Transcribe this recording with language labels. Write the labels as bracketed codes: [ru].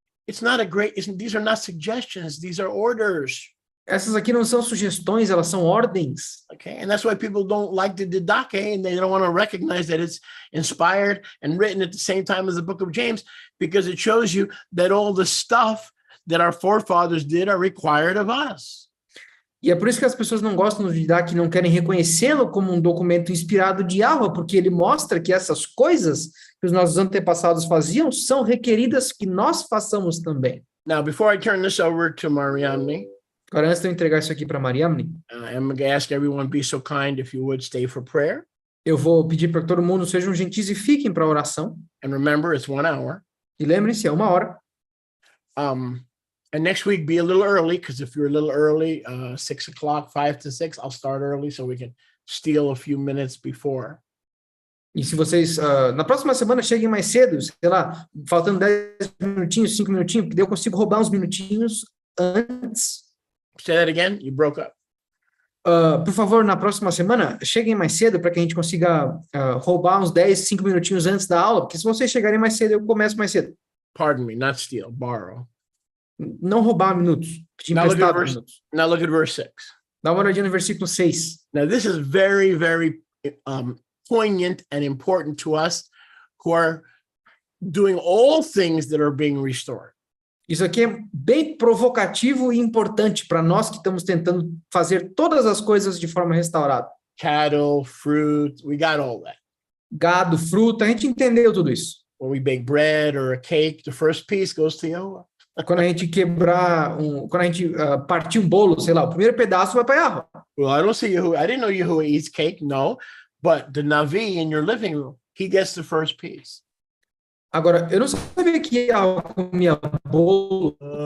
[en] These are not suggestions. These are orders. [pt] Essas aqui não são sugestões, elas são ordens. [en] Okay, and that's why people don't like the Didache, and they don't want to recognize that it's inspired and written at the same time as the book of James, because it shows you that all the stuff that our forefathers did are required of us. [pt] E é por isso que as pessoas não gostam do Didache, não querem reconhecê-lo como um documento inspirado de Yahweh, porque ele mostra que essas coisas que os nossos antepassados faziam são requeridas que nós façamos também. [en] Now, before I turn this over to Mariamne, [pt] Agora, antes de eu entregar isso aqui para Mariamne, [en] I'm going to ask everyone, be so kind, if you would, stay for prayer. [pt] eu vou pedir para que todo mundo sejam gentis e fiquem para a oração. [en] And remember, it's 1 hour. [pt] E lembrem-se, é 1 hora. [en] And next week, be a little early, because if you're a little early, 6 o'clock, 5 to 6, I'll start early so we can steal a few minutes before. [pt] E se vocês, na próxima semana, cheguem mais cedo, sei lá, faltando 10 minutinhos, 5 minutinhos, porque daí eu consigo roubar uns minutinhos antes. [en] Say that again. You broke up. [pt] Por favor, na próxima semana, cheguem mais cedo para que a gente consiga roubar uns 10, 5 minutinhos antes da aula, porque se vocês chegarem mais cedo, eu começo mais cedo. [en] Pardon me, not steal, borrow. [pt] Não roubar minutos, pedir emprestado minutos. [en] Now look at verse 6. [pt] Dá uma olhadinha no versículo 6. [en] Now this is very, very poignant and important to us who are doing all things that are being restored. [pt] Isso aqui é bem provocativo e importante para nós que estamos tentando fazer todas as coisas de forma restaurada. [en] Cattle, fruit, we got all that. [pt] Gado, fruta, a gente entendeu tudo isso. [en] When we bake bread or a cake, the first piece goes to Yahweh. [pt] Quando a gente quando a gente partir um bolo, sei lá, o primeiro pedaço vai para Yahweh. [en] Well, I don't see Yahuwah. I didn't know Yahuwah eats cake, no. But the Navi in your living room, he gets the first piece. [pt] Agora, eu não sabia que Yahweh comia bolo.